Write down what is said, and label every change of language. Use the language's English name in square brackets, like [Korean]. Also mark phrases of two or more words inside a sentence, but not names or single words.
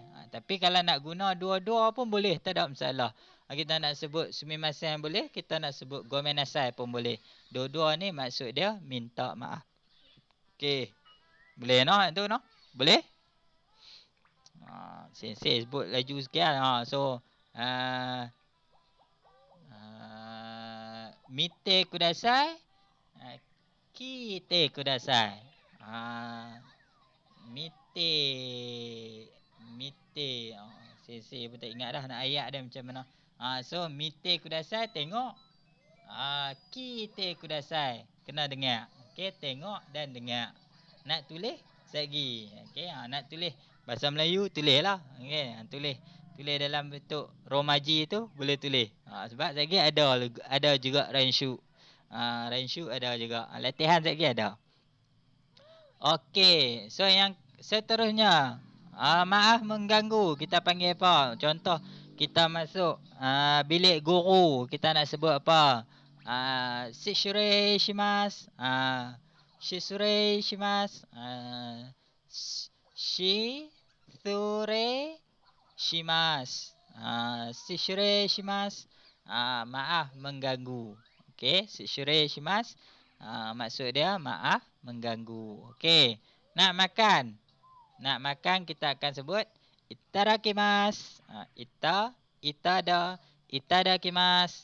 [Malay] Tapi kalau nak guna dua-dua pun boleh, tak ada masalah. Kita nak sebut sumimasen boleh, kita nak sebut gomenasai pun boleh. Dua-dua ni maksud dia minta maaf. Okey. Boleh no itu no? Boleh? Sensei sebut laju sikit so [Japanese] みてください、きてください. [Malay] Mite sensei pun tak ingat dah nak ayat dia macam mana. So [Japanese] みてください [Malay] tengok, [Japanese] きてください [Malay] kena dengar. Okey, tengok dan dengar. Nak tulis lagi. Okey, nak tulis bahasa Melayu tulislah. Okey, tulis dalam bentuk romaji tu boleh tulis. Sebab lagi ada juga renshu. Renshu ada juga. Latihan lagi ada. Okey, so yang seterusnya, maaf mengganggu, kita panggil apa? Contoh, kita masuk bilik guru, kita nak sebut apa? [Japanese] しつれいします. しつれいします. しつれいします. しつれいします. [Malay] Maaf mengganggu. Okey, [Japanese] しつれいします. [Malay] Maksud dia maaf mengganggu. Okey. Nak makan. Nak makan kita akan sebut itadakimasu. Itadakimasu.